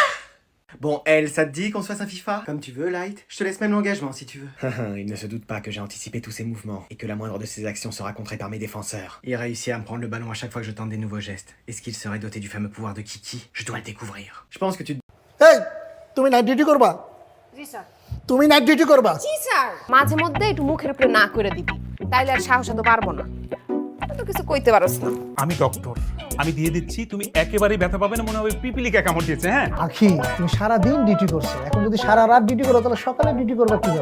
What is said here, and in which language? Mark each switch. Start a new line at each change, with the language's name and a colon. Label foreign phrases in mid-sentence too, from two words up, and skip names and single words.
French: Bon, elle, ça te dit qu'on se fasse un FIFA? Comme tu veux, Light. Je te laisse même l'engagement si tu veux. Il ne se doute pas que j'ai anticipé tous ses mouvements et que la moindre de ses actions sera contrée par mes défenseurs. Il réussit à me prendre le ballon à chaque fois que je tente des nouveaux gestes. Est-ce qu'il serait doté du fameux pouvoir de Kiki? Je dois le découvrir. Je pense que tu...
Bangla: এই তুমি
English: night duty
Bangla: করবা জি স্যার তুমি
English: night duty
Bangla: করবা জি স্যার মাঝে মধ্যে একটু মুখের উপরে না করে দিবি তাইলে আর সাহস তো পারবো না তুই তো কিছু কইতে পারছ না আমি ডক্টর, আমি দিয়ে দিচ্ছি, তুমি একেবারেই ব্যথা পাবে না, মনে হবে পিপিলিকা কামড় দিয়েছে। হ্যাঁ, আখি তুমি সারা দিন ডিউটি করছো, এখন যদি সারা রাত ডিউটি করো তাহলে সকালে ডিউটি করবা কিভাবে?